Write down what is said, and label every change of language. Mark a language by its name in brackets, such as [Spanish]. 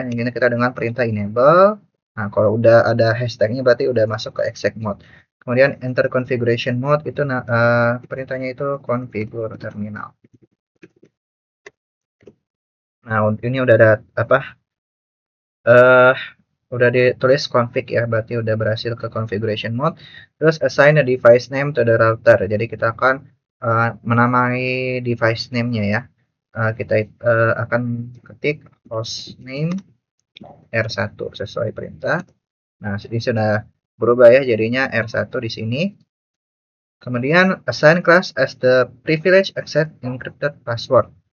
[Indonesian] Ini kita dengan perintah enable. Nah, kalau udah ada hashtagnya berarti udah masuk ke exec mode. Kemudian [English] enter configuration mode [Indonesian] itu perintahnya itu configure terminal. Nah, ini udah ada udah ditulis config ya, berarti udah berhasil ke configuration mode. Terus [English] assign a device name to the router. [Indonesian] Jadi kita akan menamai device name-nya ya. Kita akan ketik host name R1 sesuai perintah. Nah, ini sudah berubah ya, jadinya R1 di sini. Kemudian [English] assign class as the privilege access encrypted password.